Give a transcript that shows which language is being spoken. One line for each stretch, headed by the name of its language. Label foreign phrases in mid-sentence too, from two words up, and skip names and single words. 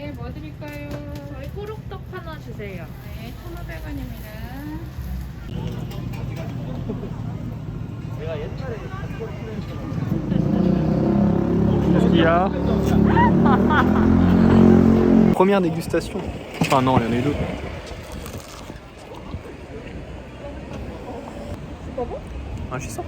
Korean: 뭐 드릴까요? 저희 호록떡 하나 주세요. 네, 1,500원입니다.
French: Qu'est-ce qu'il y a? Première dégustation. Enfin non, il y en a eu d'autres.
Korean: 맛있어?